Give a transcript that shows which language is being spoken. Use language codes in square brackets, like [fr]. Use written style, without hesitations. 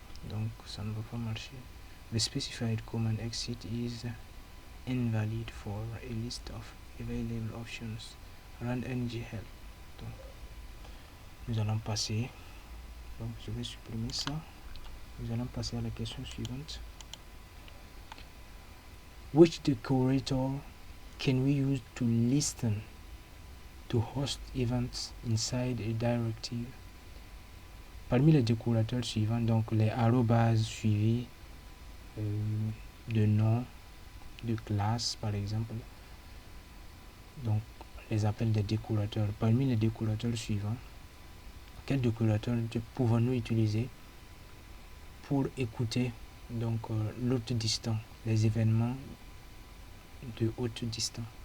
[fr] Donc ça ne va pas marcher. [en] The specified command exit is invalid for a list of available options. Run nghelp. [fr] Donc nous allons passer. Donc je vais supprimer ça. Nous allons passer à la question suivante. [en] Which decorator can we use to listen to host events inside a directive? [fr] Parmi les décorateurs suivants, donc les arrobas suivis de nom de classe par exemple, donc les appels des décorateurs. Parmi les décorateurs suivants, quels décorateurs pouvons-nous utiliser pour écouter donc l'hôte distant, les événements de haute distance?